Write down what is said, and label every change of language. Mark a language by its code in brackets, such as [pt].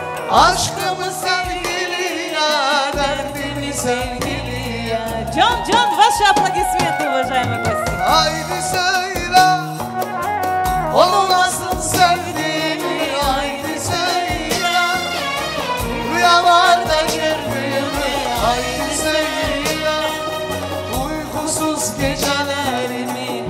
[tr] Aşkımı sevgiliye, derdimi sevgiliye. [ru] Can, ваши аплодисменты, уважаемые гости. [tr] Haydi söyle, onu nasıl sevdiğimi. Haydi söyle, rüyalarda gördüğümü. Haydi söyle, uykusuz gecelerimi.